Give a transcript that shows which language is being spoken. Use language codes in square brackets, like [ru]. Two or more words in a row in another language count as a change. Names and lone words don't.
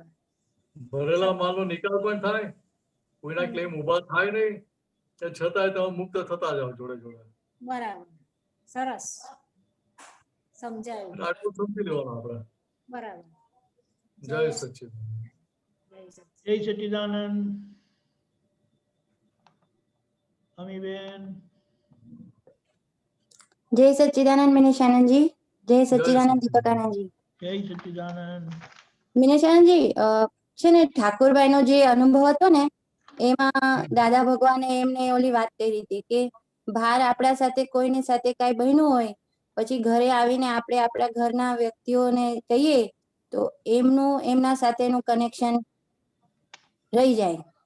[gu] ભરેલા માલનો નિકાલ પણ થાય, કોઈના ક્લેમ ઉભા થાય નહીં, એ છતાંય તમે મુક્ત થતા જાઓ જોડે જોડે. બરાબર. સરસ સમજાયું. આટલું સમજી લેવાનું આપણે. બરાબર. જય સચ્ચિદાનંદ. જય સચ્ચિદાનંદ. જય સચ્ચિદાનંદ. અમીબેન. [hi] जय सच्चिदानंद मिनेशानंद जी। जय सच्चिदानंद दीपकानंद जी। [gu] જય સચ્ચિદાનંદ. મિનેશાનંદ જી છે ને ઠાકોરભાઈ નો જે અનુભવ હતો ને એમાં દાદા ભગવાને એમને ઓલી વાત કરી હતી કે બહાર આપણા સાથે કોઈની સાથે કઈ બન્યું હોય પછી ઘરે આવીને આપણે આપણા ઘરના વ્યક્તિઓને કહીએ તો એમનું એમના સાથેનું કનેક્શન રહી જાય.